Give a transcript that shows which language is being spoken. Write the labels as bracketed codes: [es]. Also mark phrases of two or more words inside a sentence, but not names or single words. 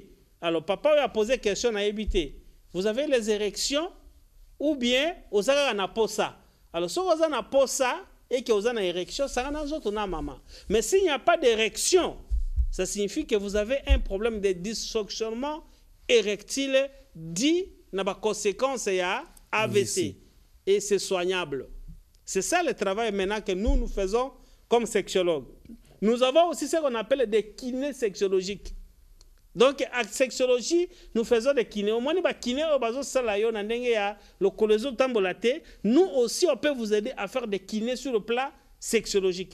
[fr] Alors papa a posé question à éviter. Vous avez les érections ou bien vous avez [ln] na posa. [fr] Alors si vous avez [ln] na posa [fr] et que vous avez une érection, ça [ln] na zoto na maman. [fr] Mais s'il n'y a pas d'érection, ça signifie que vous avez un problème de dysfonctionnement érectile dit [ln] na ba conséquence ya [fr] AVC et c'est soignable. C'est ça le travail maintenant que nous faisons comme sexologues. Nous avons aussi ce qu'on appelle des kinés sexologiques. Donc, en sexologie, nous faisons des kinés. Au moins, les kinés, nous aussi, on peut vous aider à faire des kinés sur le plan sexologique.